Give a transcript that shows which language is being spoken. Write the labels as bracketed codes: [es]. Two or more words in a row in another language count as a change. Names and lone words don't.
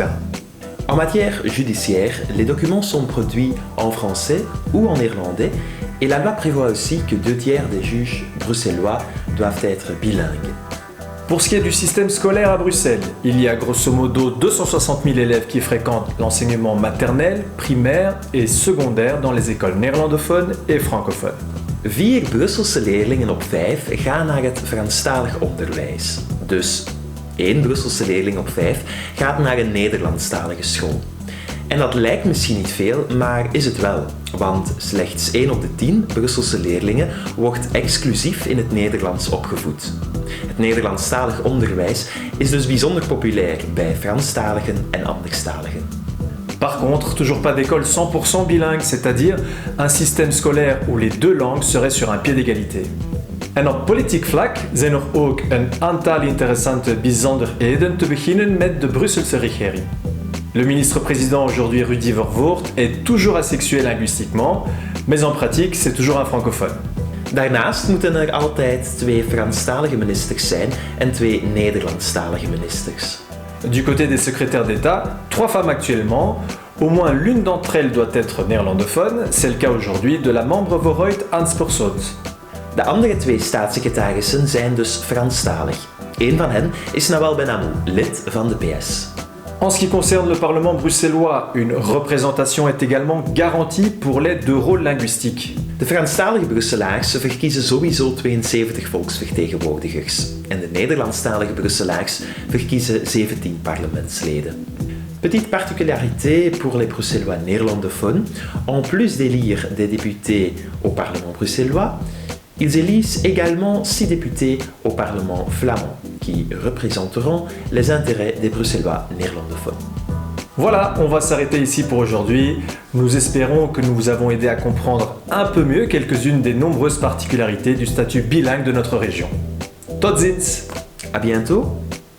[fr] En matière judiciaire, les documents sont produits en français ou en néerlandais et la loi prévoit aussi que 2/3 des juges bruxellois doivent être bilingues. Pour ce qui est du système scolaire à Bruxelles, il y a grosso modo 260 000 élèves qui fréquentent l'enseignement maternel, primaire et secondaire dans les écoles néerlandophones et francophones. [nl] 4 Brusselse leerlingen op 5 gaan naar het Franstalig onderwijs. Dus 1 Brusselse leerling op 5 gaat naar een Nederlandstalige school. En dat lijkt misschien niet veel, maar is het wel. Want slechts 1 op de 10 Brusselse leerlingen wordt exclusief in het Nederlands opgevoed. Het Nederlandstalig onderwijs is dus bijzonder populair bij Franstaligen en anderstaligen. [fr] Par contre, toujours pas d'école 100% bilingue, c'est-à-dire un système scolaire où les deux langues seraient sur un pied d'égalité. [nl] En op politiek vlak zijn er ook een aantal interessante bijzonderheden, te beginnen met de Brusselse regering. [fr] Le ministre-président aujourd'hui Rudy Vervoort est toujours asexué linguistiquement, mais en pratique c'est toujours un francophone. [nl] Daarnaast moeten er altijd 2 Franstalige ministers zijn en 2 Nederlandstalige ministers. [fr] Du côté des secrétaires d'État, 3 femmes actuellement, au moins l'une d'entre elles doit être néerlandophone, c'est le cas aujourd'hui de la membre Vooruit Hans Persot. [nl] De andere 2 staatssecretarissen zijn dus Franstalig. Eén van hen is Nawal Ben-Amou, lid van de PS. [fr] En ce qui concerne le Parlement bruxellois, une représentation est également garantie pour les 2 rôles linguistiques. [nl] De Franstalige Brusselaars verkiezen sowieso 72 volksvertegenwoordigers en de Nederlandstalige Brusselaars verkiezen 17 parlementsleden. [fr] Petite particularité pour les Bruxellois néerlandophones, en plus d'élire des députés au Parlement bruxellois, ils élisent également 6 députés au Parlement flamand qui représenteront les intérêts des Bruxellois néerlandophones. Voilà, on va s'arrêter ici pour aujourd'hui. Nous espérons que nous vous avons aidé à comprendre un peu mieux quelques-unes des nombreuses particularités du statut bilingue de notre région. [nl] Tot ziens! [fr] À bientôt!